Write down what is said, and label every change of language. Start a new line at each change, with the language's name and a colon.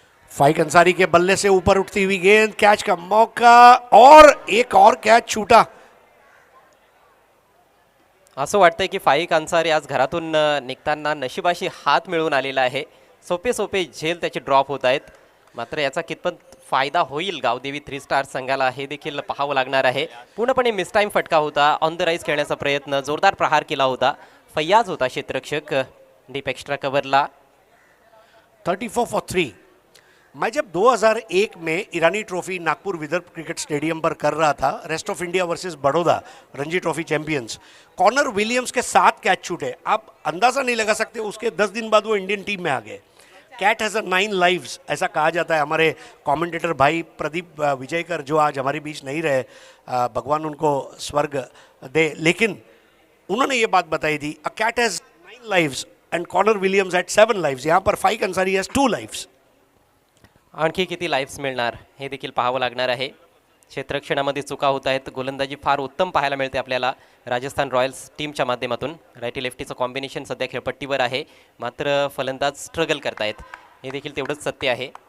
Hindi: फाइक अंसारी के बल्ले से ऊपर उठती हुई गेंद, कैच का मौका, और एक और कैच छूटा.
Marathi: असं वाटतंय की फाईक अन्सारी आज घरातून निघताना नशिबाशी हात मिळवून आलेला आहे. सोपे सोपे झेल त्याचे ड्रॉप होत आहेत, मात्र याचा कितपत फायदा होईल गावदेवी 3 स्टार संघाला हे देखील पाहावं लागणार आहे. पूर्णपणे मिसटाईम फटका होता.
English: on the rise
Marathi: खेळण्याचा प्रयत्न, जोरदार प्रहार केला होता. फैयाज होता क्षेत्ररक्षक डीप एक्स्ट्रा कव्हरला.
English: 34 for 3.
Hindi: मैं जब 2001 में ईरानी trophy Nagpur Vidarbha cricket stadium पर कर रहा था, rest of India versus Baroda Ranji trophy champions, corner Williams के 7 कैच छूटे. आप अंदाज़ा नहीं लगा सकते, उसके 10 दिन बाद वो इंडियन टीम में आ गए.
English: cat has 9 lives
Hindi: ऐसा कहा जाता है. हमारे कमेंटेटर भाई प्रदीप विजयकर जो आज हमारे बीच नहीं रहे, भगवान उनको स्वर्ग दे, लेकिन उन्होंने ये बात बताई थी.
English: A cat has 9 lives and Connor Williams had 7 lives.
Hindi: यहाँ पर फाइक अंसारी
English: Has 2 lives.
Marathi: आणखी किती लाईफ्स मिळणार हे देखील पाहावं लागणार आहे. क्षेत्ररक्षणामध्ये चुका होत आहेत. गोलंदाजी फार उत्तम पाहायला मिळते आपल्याला राजस्थान रॉयल्स टीमच्या माध्यमातून. रायटी लेफ्टीचं कॉम्बिनेशन सध्या खेळपट्टीवर आहे, मात्र फलंदाज स्ट्रगल करतायत, हे देखील तेवढंच सत्य आहे.